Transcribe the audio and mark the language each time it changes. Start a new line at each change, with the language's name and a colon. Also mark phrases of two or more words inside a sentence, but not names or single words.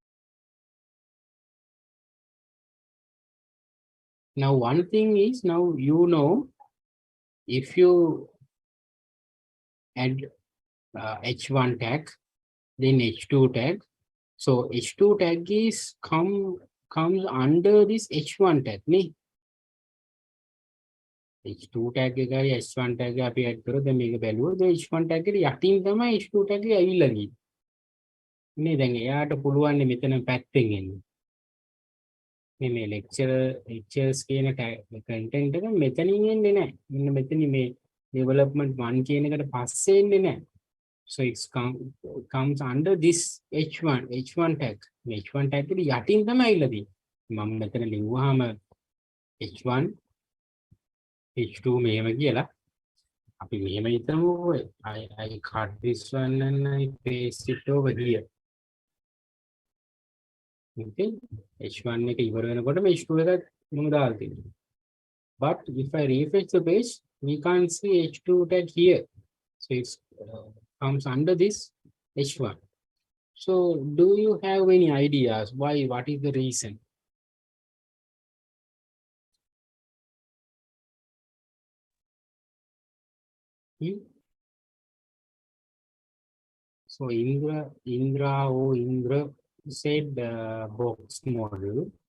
English: Now one thing is, now you know, if you add H1 tag, then H2 tag. So H2 tag is comes under this H1 tag, ne?
Sinhala: H2 tag එකයි H1 tag එක අපි add කරොත් දැන් මේක බැලුවොත් H1 tag එකට යටින් තමයි H2 tag එක ඇවිල්ලා ගියේ. නේ දැන් එයාට පුළුවන් මෙතන පැත්තෙන් එන්න. මේ lectures කියන content එක මෙතනින් එන්නේ නැහැ. මෙන්න මෙතන මේ development 1 කියන එකට පස්සේ එන්නේ නැහැ.
English: So it comes under this H1 tag.
Sinhala: H1 tag එකට යටින් තමයි ඇවිල්ලා තියෙන්නේ. මම මෙතන ලිව්වහම H1 H2 මෙහෙම කියලා අපි මෙහෙම හිතමු.
English: I cut this one and I paste it over here.
Sinhala: Okay, H1 එක ඉවර වෙනකොටම H2 එක මම දාලා තියෙනවා.
English: But if I refresh the page, we can't see H2 tag here. So it comes under this H1. So do you have any ideas why? What is the reason? So Indra said box model.